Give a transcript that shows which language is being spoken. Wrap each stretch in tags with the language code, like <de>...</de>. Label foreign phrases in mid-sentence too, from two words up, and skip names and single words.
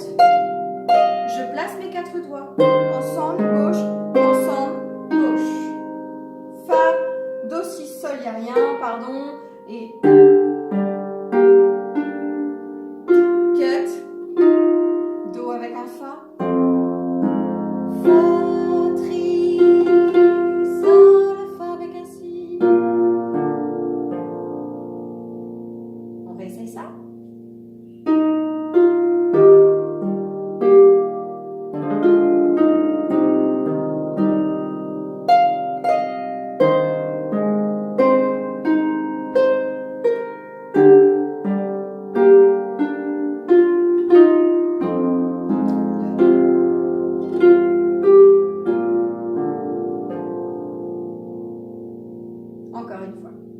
<fr>Je place mes 4 doigts. Ensemble, gauche, ensemble. Do, si, sol, il n'y a rien, pardon, et cut, Do avec un fa, fa, tri, sol, fa avec un si. On réessaye ça? Encore une fois.</fr>